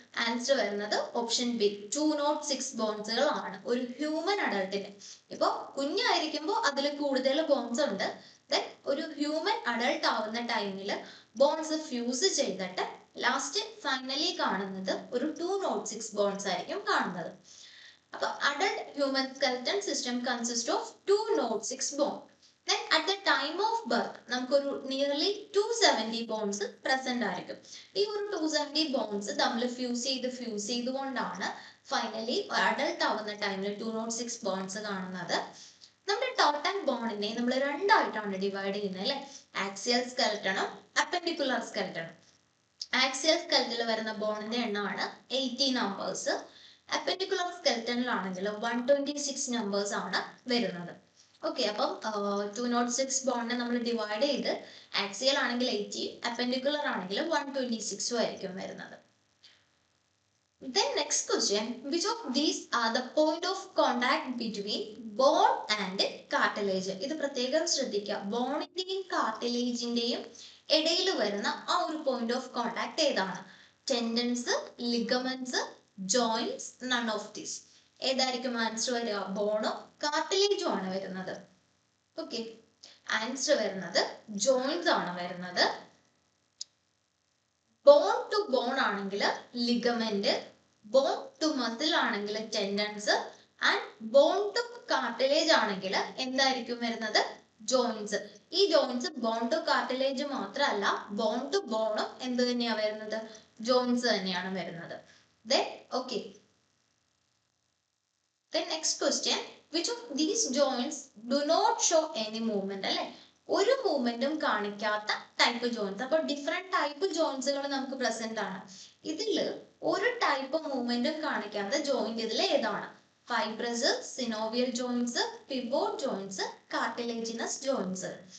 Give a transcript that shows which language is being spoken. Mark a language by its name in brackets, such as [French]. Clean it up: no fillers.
[Malayalam] Answer വരുന്നത് option B, 206 ബോൺസുകളാണ് ഒരു human അഡൽട്ടിന്. ഇപ്പൊ കുഞ്ഞായിരിക്കുമ്പോൾ അതിൽ കൂടുതൽ ബോൺസ് ഉണ്ട്. ദെൻ ഒരു ഹ്യൂമൻ അഡൽട്ട് ആവുന്ന ടൈമിൽ ബോൺസ് ഫ്യൂസ് ചെയ്തിട്ട് ലാസ്റ്റ് ഫൈനലി കാണുന്നത് ഒരു 206 ബോൺസ് ആയിരിക്കും കാണുന്നത്. അപ്പോൾ [English] adult human skeleton system consists of 206 bones. Then at the time of birth [Malayalam] നമുക്കൊരു [English] nearly 270 bones present [Malayalam] ആയിരിക്കും. ഈ ഒരു 270 bones നമ്മൾ ഫ്യൂസ് ചെയ്തുകൊണ്ടാണ് ഫൈനലി അഡൽട്ട് ആവുന്ന ടൈമിൽ 206 bones കാണുന്നത്. നമ്മുടെ ടോട്ടൽ ബോണിനെ നമ്മൾ രണ്ടായിട്ടാണ് ഡിവൈഡ് ചെയ്യുന്നത് അല്ലെ. ആക്സിയൽ സ്കെലറ്റണും അപ്പൻഡിക്കുലർ സ്കെലറ്റണും. ആക്സിയൽ സ്കെലറ്റനിൽ വരുന്ന ബോണിന്റെ എണ്ണമാണ് 80 നമ്പേഴ്സ്. അപ്പൻഡിക്കുലർ സ്കെലറ്റനിലാണെങ്കിൽ 126 നമ്പേഴ്സ് ആണ് വരുന്നത്. ഓക്കെ, അപ്പം 206 ബോണിനെ നമ്മൾ ഡിവൈഡ് ചെയ്ത് ആക്സിയൽ ആണെങ്കിൽ 80, അപ്പൻഡിക്കുലർ ആണെങ്കിൽ 126 ആയിരിക്കും വരുന്നത്. [English] Then next question, which of these are the point of contact between bone and cartilage? [Malayalam] ഇത് പ്രത്യേകം ശ്രദ്ധിക്കുക. ബോണിന്റെയും കാർട്ടിലേജിന്റെയും ഇടയിൽ വരുന്ന ആ ഒരു പോയിന്റ് ഓഫ് കോണ്ടാക്ട് ഏതാണ്? [English] Tendons, ligaments, joints, none of these. [Malayalam] ഏതായിരിക്കും ആൻസർ വരിക? ബോണോ കാർട്ടിലേജോ ആണ് വരുന്നത്. ഓക്കെ, ആൻസർ വരുന്നത് ജോയിന്റ്സ് ആണ് വരുന്നത്. ബോൺ ടു ബോൺ ആണെങ്കിൽ ലിഗമെന്റ്, ബോൺ ടു മസിൽ ആണെങ്കിൽ tendons, and bone to cartilage ആണെങ്കിൽ എന്തായിരിക്കും വരുന്നത്? ജോയിന്റ്സ്. ഈ ജോയിന്റ്സ് ബോൺ ടു കാർട്ടിലേജ് മാത്രമല്ല, ബോൺ ടു ബോണും എന്ത് തന്നെയാണ് വരുന്നത്? ജോയിന്റ്സ് തന്നെയാണ് വരുന്നത്. [English] Then okay. Then next question, which of these joints do not show any movement [Malayalam] അല്ലെ. ഒരു മൂവ്മെന്റും കാണിക്കാത്ത ടൈപ്പ് ജോയിന്റ്സ്. അപ്പോൾ ഡിഫറെന്റ് ടൈപ്പ് ജോയിന്റ്സുകൾ നമുക്ക് പ്രസന്റ് ആണ്. ഇതിൽ ഒരു ടൈപ്പ് മൂവ്മെന്റും കാണിക്കാത്ത ജോയിന്റ് ഇതിൽ ഏതാണ്? [English] Fibrous, synovial joints, pivot joints, cartilaginous joints.